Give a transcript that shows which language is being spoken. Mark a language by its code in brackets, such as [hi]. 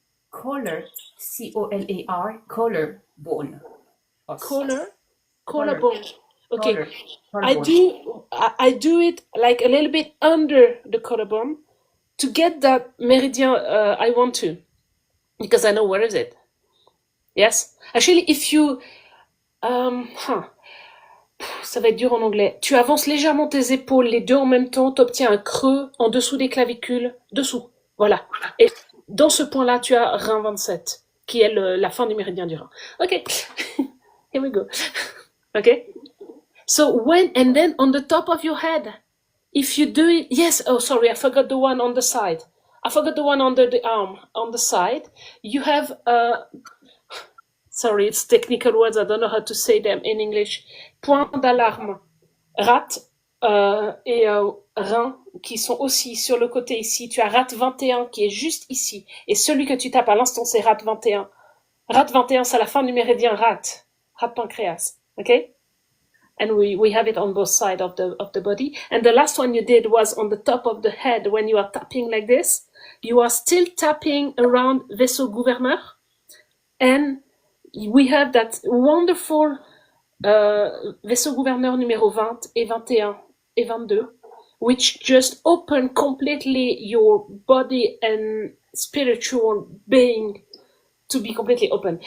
[en] Collar, C-O-L-A-R, collarbone. Collarbone. Okay. Collarbone. I do it like a little bit under the collarbone to get that méridien I want to, because I know where is it. Yes. Actually, if you, [fr] ça va être dur en anglais. Tu avances légèrement tes épaules, les deux en même temps, tu obtiens un creux en dessous des clavicules, dessous. Voilà. Et dans ce point-là, tu as rein 27, qui est la fin du méridien du rein. [en] Okay. Here we go. Okay. So when, and then on the top of your head, if you do it, yes, oh, sorry, I forgot the one on the side. I forgot the one under the arm, on the side. You have, sorry, it's technical words, I don't know how to say them in English. [fr] Point d'alarme, rate et rein qui sont aussi sur le côté ici. Tu as rate 21 qui est juste ici. Et celui que tu tapes à l'instant, c'est rate 21. Rate 21, c'est la fin du méridien rate pancréas. [en] Okay? And we have it on both sides of the body. And the last one you did was on the top of the head. When you are tapping like this, you are still tapping around vaisseau gouverneur. And we have that wonderful vaisseau gouverneur [fr] numéro 20 et 21 et 22, [en] which just open completely your body and spiritual being to be completely open.